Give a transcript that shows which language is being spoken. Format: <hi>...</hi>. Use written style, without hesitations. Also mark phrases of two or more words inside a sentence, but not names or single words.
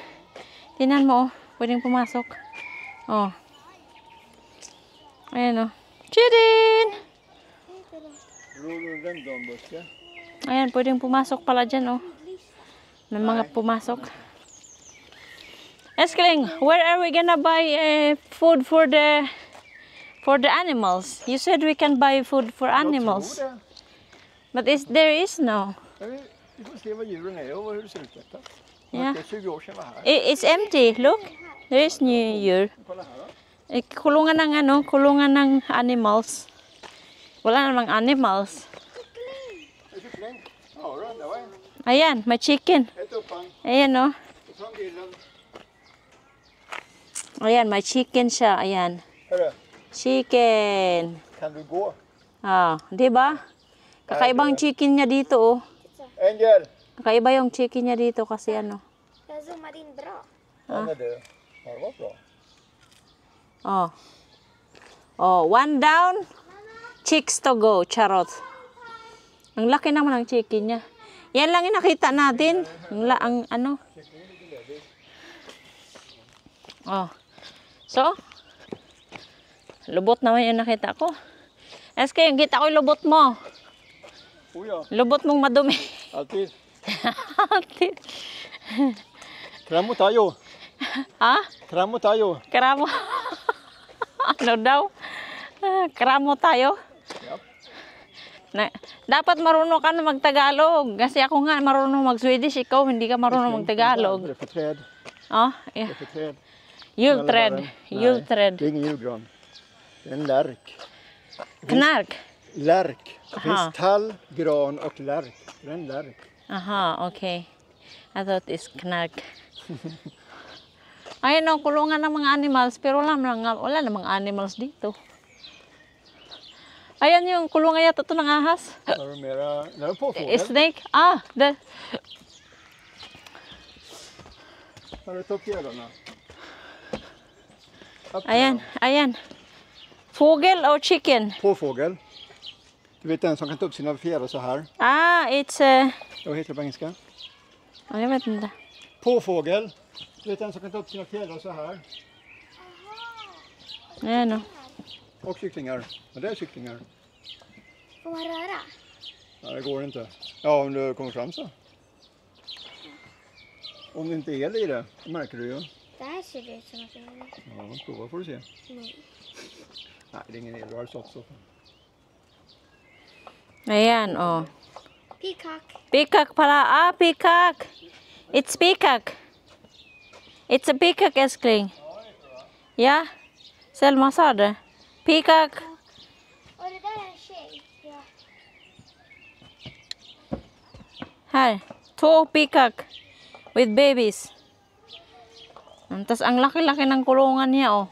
<tl>Tingnan mo, oh. Pwedeng pumasok. Oh. Ayan, oh. Chirin!</tl> <sv>Rhododendronbuske.</sv> <tl>Ayan, pwedeng pumasok pala dyan, oh. May mga pumasok.</tl> <en>Eskling, where are we gonna buy food for the animals? You said we can buy food for animals. But there is no.</en> <sv>Vi får se vad djuren är och hur det ser ut detta.</sv> <en>Yeah.</en> <sv>Det är 20 år sedan var här.</sv> <en>It's empty. Look. There is new year.</en> <sv>Kolla här då.</sv> <tl>Kulungan ng kulungan ng animals. Wala namang animals.</tl> <sv>Det är kyckling. Ja, då, det var en.</sv> <tl>Ayan, may chicken.</tl> <sv>Ett uppang.</sv> <tl>Ayan, oh.</tl> <sv>Från grillen.</sv> <tl>Ayan, may chicken siya. Ayan.</tl> <sv>Hörru,</sv> <en>Chicken.</en> <sv>kan du gå?</sv> <tl>Ah, di ba? Kakaibang chicken niya dito, oh. Angel! Kakaiba yung chicken niya dito kasi ano.</tl> <sv>Jag zoomar in bra. Han är död. Ja, det var bra.</sv> <en>Oh. Oh, one down. Chicks to go.</en> <tl>Charot. Ang laki naman ng chicken niya. Yan lang yung nakita natin. Ang ano. Oh. So, lubot naman yung nakita ko. SK, yung kita ko yung lubot mo.</tl> <sv>Oh ja,</sv> <tl>Lubot mong madumi. alltid. Kramo tayo. Ha? Kramo tayo. Kramo. Ano daw? Kramo tayo.</tl> <en>Yep.</en> <tl>Dapat marunong ka na mag-Tagalog. Kasi ako nga marunong mag-Swedish. Ikaw hindi ka marunong mag-Tagalog.</tl> <sv>Det är för träd.</sv> <en>Oh,</en> <sv>Det</sv> <en>yeah.</en> <sv>är för träd. Julträd. Nej, Julträd. det är ingen julgran. Det är en lärk. Knark. Lärk. Det Aha. finns tall, gran och lärk. Det är en lärk.</sv> <en>Aha, okay. I thought it's knark.</en> <tl>Ayun o, kulungan ng mga animals. Pero wala namang animals dito. Ayan yung kulungan yata ito ng ahas.</tl> <sv>Har du mera? Det är påfågel.</sv> <en>Snake. Ah,</en> <sv>Har du tagit fjädrarna?</sv> <tl>ayan, ayan.</tl> <en>Fågel or chicken?</en> <sv>Påfågel. Du vet den som kan ta upp sina fjädrar så här. Ah, it's Vad heter det på engelska? jag vet inte. Påfågel. Du vet den som kan ta upp sina fjädrar så här.</sv> <tl>Ayan o.</tl> <sv>Och kycklingar. Ja, det är kycklingar. Får man röra? Ja, det går inte. Ja, om du kommer fram så. Om det inte är el i det, det märker du ju. Det här ser ut som att det är... Ja, prova får du se. Nej. Nej, det är ingen el. Du har det sått så.</sv> <tl>Ayan, oh.</tl> <en>Peacock.</en> <tl>Peacock pala.</tl> <en>Ah, peacock. It's peacock. It's a peacock,</en> <sv>Eskling. Ja. Selma sa det. Peacock. Och det där är en tjej. Ja. Här.</sv> <en>2 peacock. With babies.</en> <tl>Tapos ang laki-laki ng kulungan niya, oh.</tl>